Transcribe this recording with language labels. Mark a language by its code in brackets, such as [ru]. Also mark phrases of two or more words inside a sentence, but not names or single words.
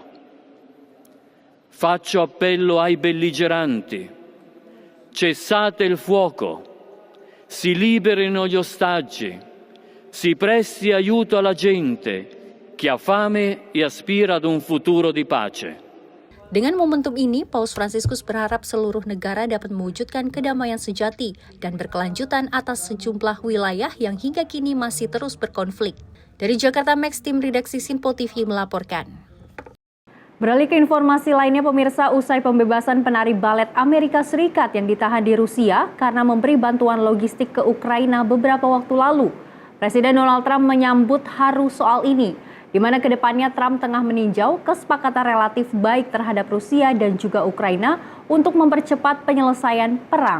[it] Faccio appello ai belligeranti: cessate il fuoco, si liberino gli ostaggi, si presti aiuto alla gente che ha fame e aspira ad un futuro di pace. [id] Dengan momentum ini, Paus Fransiskus berharap seluruh negara dapat mewujudkan kedamaian sejati dan berkelanjutan atas sejumlah wilayah yang hingga kini masih terus berkonflik. Dari Jakarta, Max, tim redaksi Simpo TV melaporkan. Beralih ke informasi lainnya pemirsa, usai pembebasan penari balet Amerika Serikat yang ditahan di Rusia karena memberi bantuan logistik ke Ukraina beberapa waktu lalu, Presiden Donald Trump menyambut haru soal ini, di mana kedepannya Trump tengah meninjau kesepakatan relatif baik terhadap Rusia dan juga Ukraina untuk mempercepat penyelesaian perang.